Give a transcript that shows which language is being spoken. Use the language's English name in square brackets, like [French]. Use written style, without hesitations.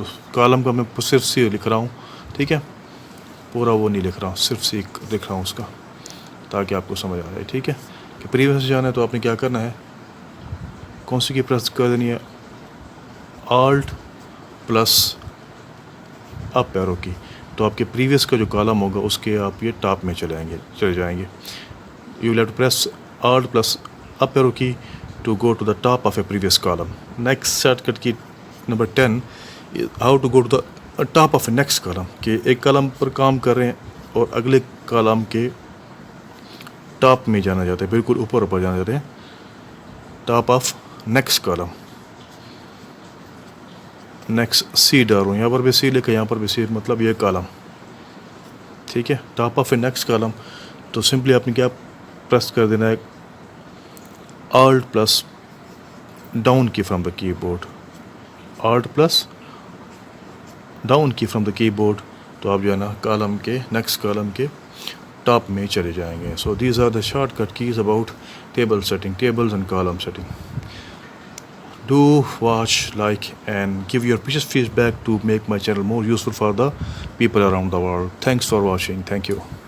[Urdu] تو کالم کا میں صرف سی لکھ رہا ہوں, ٹھیک ہے, پورا وہ نہیں لکھ رہا ہوں, صرف سی لکھ رہا ہوں اس کا, تاکہ آپ کو سمجھ آ جائے, ٹھیک ہے. کہ پریویس سے جانا ہے تو آپ نے کیا کرنا ہے, کون سی کی پریس کر دینی ہے, آلٹ پلس اپ ایرو کی. تو آپ کے پریویس کا جو کالم ہوگا اس کے آپ یہ ٹاپ میں چلے جائیں گے. [English] You will have to press alt plus up arrow key to go to the top of a previous column. Next shortcut key number 10, how to go to the top of a next column. [Urdu] کہ ایک column پر کام کر رہے ہیں اور اگلے column کے ٹاپ میں جانا چاہتے ہیں, بالکل اوپر جانا چاہتے ہیں, [English] Top of next column. [Urdu] Next C ڈالوں, یہاں پر بھی سی لکھے, یہاں پر بھی سی, مطلب یہ کالم, ٹھیک ہے, top of a next column. تو سمپلی آپ نے کیا پریس کر دینا ہے, [English] alt plus down key from the keyboard, [Urdu] آلٹ پلس ڈاؤن کی فرام دا کی بورڈ. تو آپ جو ہے نا کالم کے نیکسٹ کالم کے ٹاپ میں چلے جائیں گے. [English] So these are the shortcut keys about table setting, tables and column setting. Do watch, like and give your precious feedback to make my channel more useful for the people around the world. Thanks for watching. Thank you.